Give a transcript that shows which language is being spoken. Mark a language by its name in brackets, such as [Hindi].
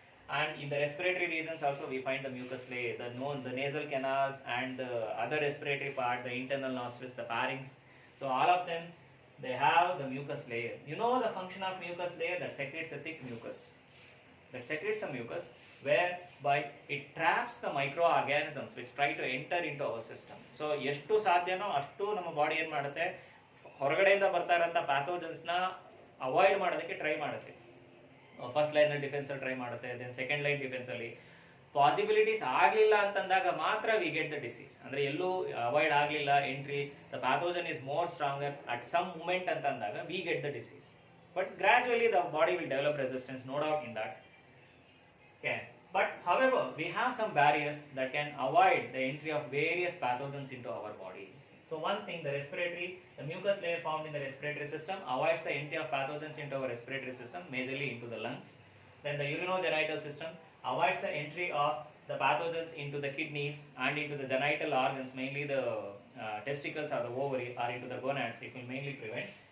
[English] And in the respiratory regions also we find the mucus layer, the nasal canals and the other respiratory part, the internal nostrils, the pharynx. So all of them, they have the mucus layer. You know the function of mucus layer, that secretes a thick mucus. That secretes a mucus whereby it traps the microorganisms which try to enter into our system. [Kannada] So ಎಷ್ಟು ಸಾಧ್ಯನೋ ಅಷ್ಟು ನಮ್ಮ body ಏನು ಮಾಡುತ್ತೆ, ಹೊರಗಡೆಯಿಂದ ಬರ್ತಾ ಇರೋಂಥ ಪ್ಯಾಥೋಜನ್ಸ್ನ avoid ಮಾಡೋದಕ್ಕೆ try ಮಾಡುತ್ತೆ. ಫಸ್ಟ್ ಲೈನಲ್ಲಿ ಡಿಫೆನ್ಸಲ್ಲಿ ಟ್ರೈ ಮಾಡುತ್ತೆ, ದೆನ್ ಸೆಕೆಂಡ್ ಲೈನ್ ಡಿಫೆನ್ಸಲ್ಲಿ ಪಾಸಿಬಿಲಿಟೀಸ್ ಆಗಲಿಲ್ಲ ಅಂತಂದಾಗ ಮಾತ್ರ [English] We get the disease. [Kannada] ಅಂದರೆ ಎಲ್ಲೂ ಅವಾಯ್ಡ್ ಆಗಲಿಲ್ಲ entry, [English] the pathogen is more stronger at some moment [Kannada] ಅಂತಂದಾಗ [English] We get the disease. But gradually the body will develop resistance, no doubt in that. Okay. But however, we have some barriers that can avoid the entry of various pathogens into our body. So one thing, the mucus layer found in the respiratory system avoids the entry of pathogens into our respiratory system, majorly into the lungs. Then the urinogenital system avoids the entry of the pathogens into the kidneys and into the genital organs, mainly the testicles or the ovary or into the gonads. It will mainly prevent.